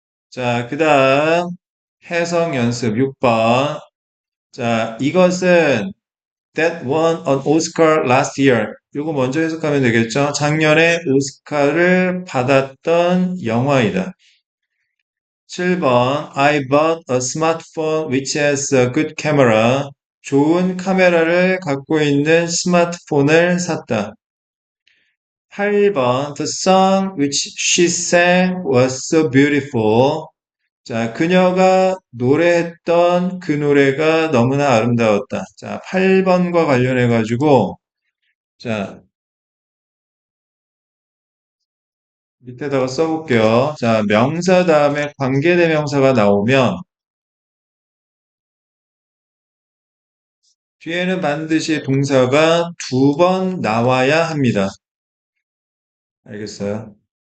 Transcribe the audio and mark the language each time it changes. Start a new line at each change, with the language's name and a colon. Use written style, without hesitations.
Korean: 자, 그 다음 해석 연습 6번 자, 이것은
English: That won an Oscar last year.
Korean: 요거 먼저 해석하면 되겠죠? 작년에 오스카를 받았던 영화이다.
English: 7번 I bought a smartphone which has a good camera.
Korean: 좋은 카메라를 갖고 있는 스마트폰을 샀다.
English: 8번 The song which she sang was so beautiful.
Korean: 자, 그녀가 노래했던 그 노래가 너무나 아름다웠다. 자, 8번과 관련해가지고, 자, 밑에다가 써볼게요. 자, 명사 다음에 관계대명사가 나오면, 뒤에는 반드시 동사가 두 번 나와야 합니다. 알겠어요?